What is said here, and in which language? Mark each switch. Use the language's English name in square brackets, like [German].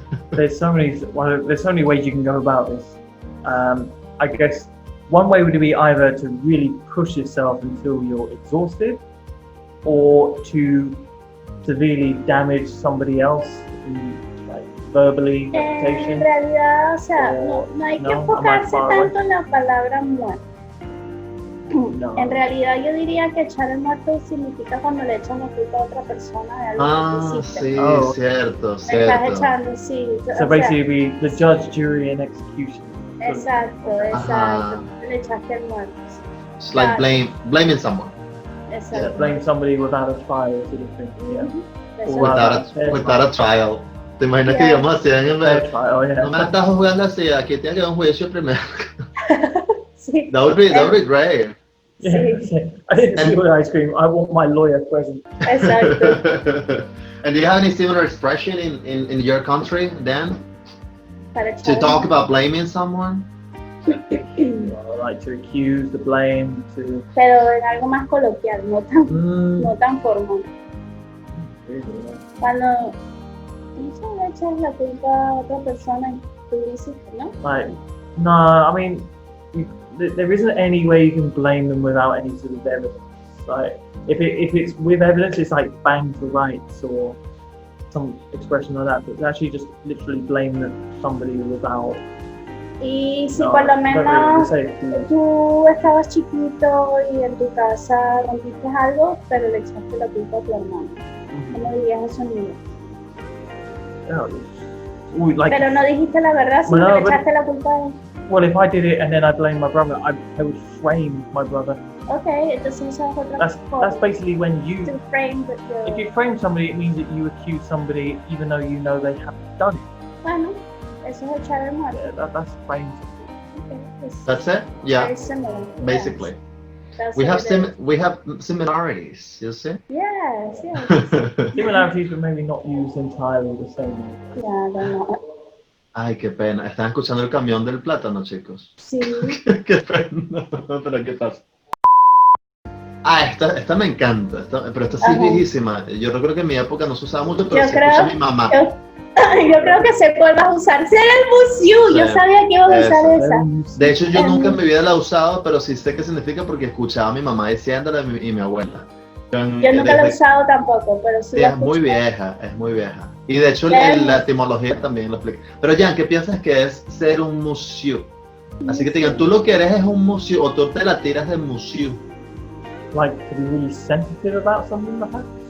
[English] There's so many ways you can go about this. I guess one way would be either to really push yourself until you're exhausted, or to severely damage somebody else, like verbally, reputation. [Spanish] En realidad, o sea, no hay que enfocarse tanto en la palabra muerto. No. En realidad yo diría que echar el muerto significa cuando le echas la culpa a otra persona de algo que hiciste. Sí, cierto. Estás echando, sí. [English] So basically the judge, jury and execution. [Spanish] Exacto. Le echaste el muerto. [English] It's like blaming someone. [Spanish] Exacto. [English] Yeah, blame somebody without a trial, sort of thing. Yeah. Without a trial. [Spanish] ¿Te imaginas que digamos así en el no me estás jugando así, aquí tiene que haber un juicio primero? Sí. [English] That would be great. Yeah. I didn't see the ice cream. I want my lawyer present. [Spanish] Exacto. [English] And do you have any similar expression in your country, Dan? To talk about blaming someone? Like to accuse, to blame, to... [Spanish] Pero en algo más coloquial, no tan formal. Cuando tú le echas la culpa a otra persona y tú dices, ¿no? [English] Like, no, I mean, there isn't any way you can blame them without any sort of evidence. Like, if it's with evidence, it's like bang for rights or some expression like that. But actually, just literally blame somebody without. [Spanish] Y si por lo menos tú estabas chiquito y en tu casa rompiste algo, pero le echaste la culpa a tu hermano, ¿cómo dirías eso en inglés? Pero no dijiste la verdad, sino le echaste la culpa a él. [English] Well, if I did it and then I blame my brother, I would frame my brother. [Spanish] Okay, entonces eso es otra cosa. [English] That's basically when you. To frame if you frame somebody, it means that you accuse somebody even though you know they haven't done it. [Spanish] Bueno, eso es echar el muerto. [English] Yeah, that's framing. Okay, that's it. Yeah. Very similar. Basically. Yes. We have similarities. You see? Yes. Similarities, but maybe not used entirely the same way. Yeah, they're not. [Spanish] Ay, qué pena. ¿Están escuchando el camión del plátano, chicos? Sí. Qué pena. Pero ¿qué pasa? Esta me encanta. Pero esta sí es viejísima. Yo creo que en mi época no se usaba mucho, pero se escucha mi mamá. Yo creo que sé cuál vas a usar. Será el musiu. Sí, yo sabía que ibas a usar esa. De hecho, yo nunca en mi vida la he usado, pero sí sé qué significa porque escuchaba a mi mamá diciéndola y mi abuela. Yo nunca la he usado tampoco, pero sí. Es muy vieja, es muy vieja. Y de hecho la etimología también lo explica. Pero Jan, ¿qué piensas que es ser un musiu? Así que te digan, tú lo que eres es un musiu o tú te la tiras de musiu. [English] Like to be really sensitive about something perhaps?